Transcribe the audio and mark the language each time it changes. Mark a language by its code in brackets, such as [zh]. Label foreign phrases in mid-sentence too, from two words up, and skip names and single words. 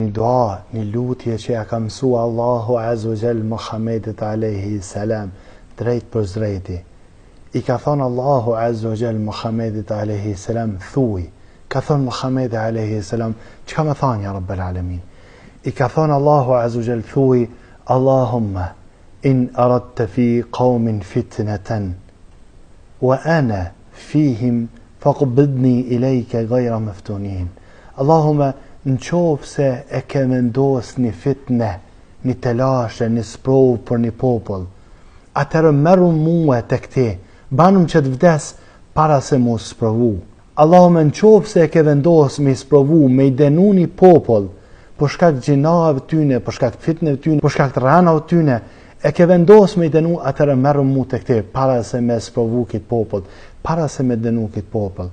[sq] Një dua, një lutje që ja ka mësua Allahu [ar] عز وجل [sq] Muhammedit [ar] عليه السلام [sq] drejt për drejti. I ka thonë Allahu [ar] عز وجل [sq] Muhammedit [ar] عليه السلام [sq] thuj. Ka thonë Muhammedi [ar] عليه السلام, [sq] çka më thanë [ar] يا رب العالمين? [sq] I ka thonë Allahu [ar] عز وجل [sq] thuj, [ar] اللهم إن أردت في قوم فتنة وأنا فيهم فاقبضني إليك غير مفتون. [sq] Allahumma në qovë se e ke vendos një fitne, një telashe, një sprovë për një popull, atërë merru mua të këti, banum që të vdes para se mu sprovu. Allahume në qovë se e ke vendos me sprovu, me i denu një popull, për shkak gjinave tyne, për shkak fitneve tyne, për shkak ranave tyne, e ke vendos me i denu, atërë merru mu të këti, para se me sprovu këtë popull, para se me denu këtë popull.